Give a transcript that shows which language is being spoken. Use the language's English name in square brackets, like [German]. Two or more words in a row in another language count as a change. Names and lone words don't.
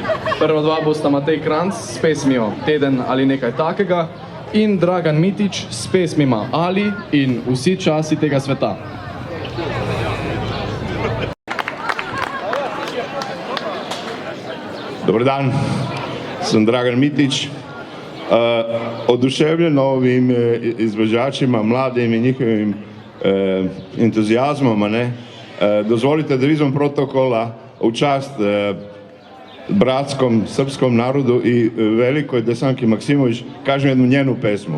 [Slovenian] Prva dva bosta Matej Kranc s pesmijo Teden ali nekaj takega in Dragan Mitić s pesmima Ali in Vsi časi tega sveta. [Serbian] Dobar dan, sem Dragan Mitić. Oduševljen ovim izvođačima, mladim i njihovim entuzijazmom, dozvolite da izvan protokola u čast bratskom srpskom narodu i velikoj Desanki Maksimović kažem jednu njenu pesmu.